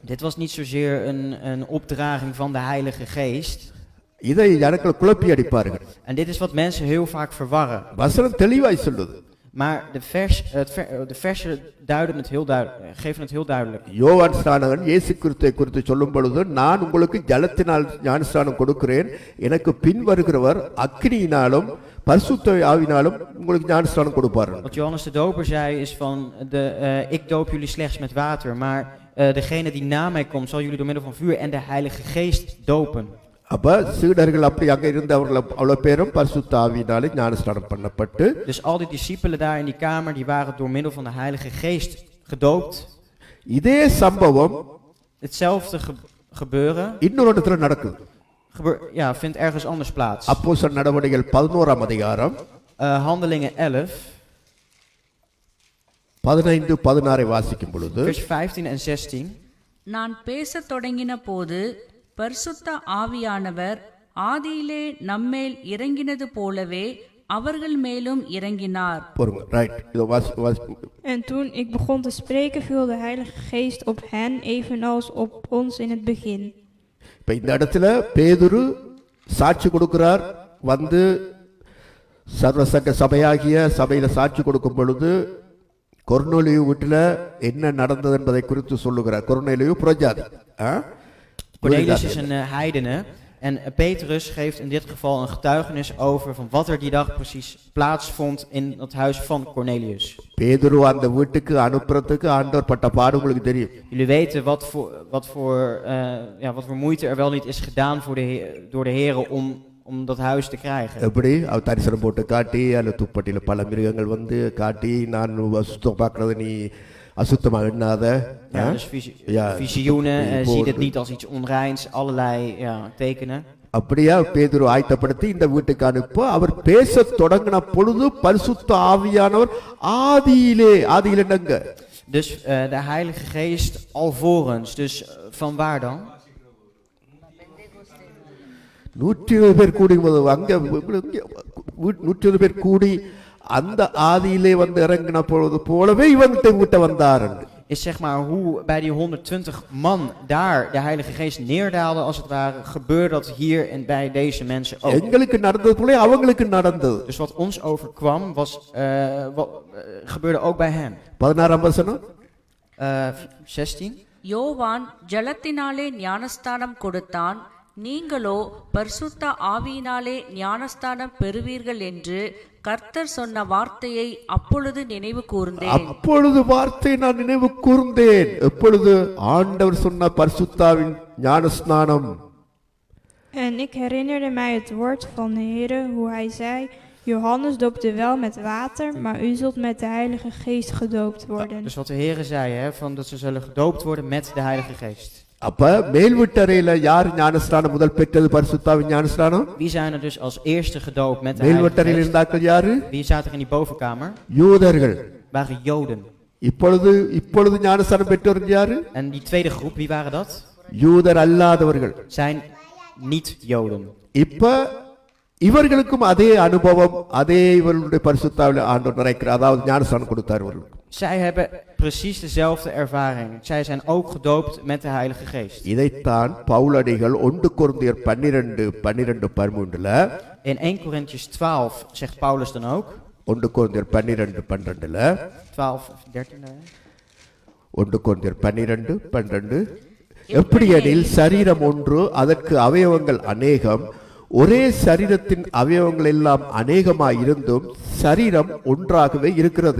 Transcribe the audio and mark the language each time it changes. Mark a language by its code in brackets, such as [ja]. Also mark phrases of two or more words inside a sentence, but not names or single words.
[nl] Dit was niet zozeer een opdraging van de Heilige Geest. [ta] இதை ஜனங்கள் குழப்பி அடிப்பார்கள். [nl] En dit is wat mensen heel vaak verwarren. [ta] வசனம் தெளிவாய் சொல்லுது. [nl] Maar de versen duiden het heel duidelijk, geven het heel duidelijk. [ta] யோவான் ஸ்நானகன் இயேசு கிறிஸ்துவை குறித்து சொல்லும் பொழுது, நான் உங்களுக்கு ஜலத்தினால் ஞானஸ்நானம் கொடுக்கிறேன், எனக்கு பின் வருகிறவர் அக்கினியினாலும் பரிசுத்த ஆவியினாலும் உங்களுக்கு ஞானஸ்நானம் கொடுப்பார். [nl] Wat Johannes de Doper zei is van ik doop jullie slechts met water, maar degene die na mij komt zal jullie door middel van vuur en de Heilige Geest dopen. [ta] அப்ப சீடர்கள் அப்படி அங்க இருந்தவர்கள் அவ்வளவு பேரும் பரிசுத்த ஆவியினாலே ஞானஸ்நானம் பண்ணப்பட்டு, [nl] Dus al die discipelen daar in die kamer die waren door middel van de Heilige Geest gedoopt. [ta] இதே சம்பவம் [nl] Hetzelfde gebeuren [ta] இன்னொரு இடத்துல நடக்குது. [nl] Vindt ergens anders plaats. [ta] அப்போஸ்தலர் நடவடிக்கைகள் 11ஆம் அதிகாரம் [nl] Handelingen 11 [ta] 15-16 வாசிக்கும் பொழுது, [nl] vers 15 en 16. [ta] நான் பேசத் தொடங்கின போது பரிசுத்த ஆவியானவர் ஆதியிலே நம்மேல் இறங்கினது போலவே அவர்கள் மேலும் இறங்கினார். [nl] En toen ik begon te spreken, viel de Heilige Geest op hen, evenals op ons in het begin. [ta] இப்ப இந்த இடத்துல பேதுரு சாட்சி கொடுக்கிறார். வந்து சர்வசங்க சபையாகிய சபையில சாட்சி கொடுக்கும் பொழுது கொர்நேலியு வீட்டில் என்ன நடந்தது என்பதை குறித்து சொல்லுகிறார். கொர்நேலியு புறஜாதி. [nl] Cornelius is een heidene en Petrus geeft in dit geval een getuigenis over van wat er die dag precies plaatsvond in het huis van Cornelius. [ta] பேதுரு அந்த வீட்டுக்கு அனுப்புறதுக்கு ஆண்டவர் பட்ட பாடு உங்களுக்கு தெரியும். [nl] Jullie weten wat voor moeite er wel niet is gedaan door de Heere om dat huis te krijgen. [ta] எப்படி அவர் தரிசனம் போட்டு காட்டி அல்ல துப்பட்டியில் பல மிருகங்கள் வந்து காட்டி நான் அசுத்தம் பார்க்கறது நீ அசுத்தமாக எண்ணாத [nl] Ja, dus Ja, visioenen, die zie dit woorden. niet als iets onreins, allerlei tekenen. [ta] அப்படியா பேதுரு ஆயத்தப்படுத்தி இந்த வீட்டுக்கு அனுப்ப அவர் பேச தொடங்கின பொழுது பரிசுத்த ஆவியானவர் ஆதியிலே என்னங்க [nl] Dus de Heilige Geest alvorens, dus van waar dan? [ta] 120 பேர் கூடி அங்க 120 பேர் கூடி அந்த ஆதியிலே வந்து இறங்கின பொழுது போலவே இவன்கிட்ட வீட்டை வந்தார். [nl] Is zeg maar hoe bij die 120 man daar de Heilige Geest neerdaalde, als het ware, gebeurde dat hier en bij deze mensen ook. [ta] எங்களுக்கு நடந்தது போல அவங்களுக்கு நடந்தது. [nl] Dus wat ons overkwam, gebeurde ook bij hem. [ta] 16ஆம் வசனம் 16. யோவான் ஜலத்தினாலே ஞானஸ்தானம் கொடுத்தான், நீங்களோ பரிசுத்த ஆவியினாலே ஞானஸ்தானம் பெறுவீர்கள் என்று கர்த்தர் சொன்ன வார்த்தையை அப்பொழுது நினைவு கூர்ந்தேன். அப்பொழுது வார்த்தை நான் நினைவு கூர்ந்தேன். எப்பொழுது ஆண்டவர் சொன்ன பரிசுத்தாவின் ஞானஸ்நானம். [nl] En ik herinnerde mij het woord van de Heere, hoe hij zei, Johannes doopte wel met water, maar u zult met de Heilige Geest gedoopt worden. Dus wat de Heere zei, van dat ze zullen gedoopt worden met de Heilige Geest. [ta] அப்ப மேல்வீட்டறையில யார் ஞானஸ்நானம் முதல் பெற்றது பரிசுத்தாவின் ஞானஸ்நானம்? [nl] Wie zijn er dus als eerste gedoopt met de Heilige [ta] மேல்வீட்டறையில் [nl] Geest? [ta] இருந்தார்கள் யாரு? [nl] Wie zaten er in die bovenkamer? [ta] யூதர்கள். [nl] Waren Joden. [ta] இப்பொழுது ஞானஸ்நானம் பெற்றவர்கள் யாரு? [nl] En die tweede groep, wie waren dat? [ta] யூதர் அல்லாதவர்கள். [nl] Zijn niet Joden. [ta] இப்ப இவர்களுக்கும் அதே அனுபவம், அதே இவர்களுடைய பரிசுத்தாவில ஆண்டவர் நிறைக்கிறார். அதாவது ஞானஸ்நானம் கொடுத்தார் இவர்களுக்கு. [nl] Zij hebben precies dezelfde ervaring. Zij zijn ook gedoopt met de Heilige Geest. [ta] இதைத்தான் பவுலடிகள் 1 கொரிந்தியர் 12:13 [nl] In 1 Corinthians 12 zegt Paulus dan ook. [ta] 1 கொரிந்தியர் 12:12 [nl] 12 of 13. [ta] 1 கொரிந்தியர் 12:12 எப்படியெனில் சரீரம் ஒன்று, அதற்கு அவயவங்கள் அநேகம், ஒரே சரீரத்தின் அவயவங்கள் எல்லாம் அநேகமாயிருந்தும் சரீரம் ஒன்றாகவே இருக்கிறது.